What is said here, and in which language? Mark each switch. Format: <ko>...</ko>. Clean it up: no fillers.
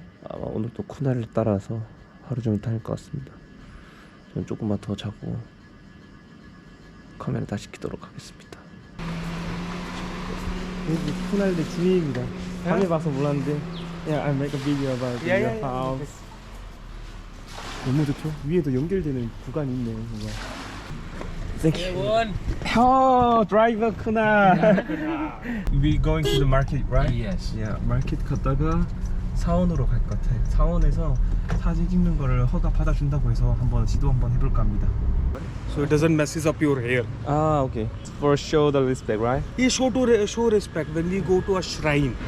<ko>아마 오늘 또 쿠나를 따라서 하루 종일 다닐 것 같습니다. 저는 조금만 더 자고 카메라 다시 켜도록 하겠습니다. 여기 쿠날의 주위입니다. 밤에 봐서 몰랐는데</ko> <en>Yeah, I make a video about your house.</en> <ko>너무 좋죠? 위에도 연결되는 구간이 있네요.</ko> <en>뭔가. Thank you. Oh, driver 쿠날. We going to the market, right? Yes.</en> <ko>Yeah, 마켓 갔다가 사원으로 갈 것 같아요. 사원에서 사진 찍는 거를 허가 받아준다고 해서 한번 시도 한번 해볼까 합니다.</ko> <en>So it doesn't messes up your hair. Ah, okay. For show the respect, right? Yeah, show respect when we go to a shrine,</en>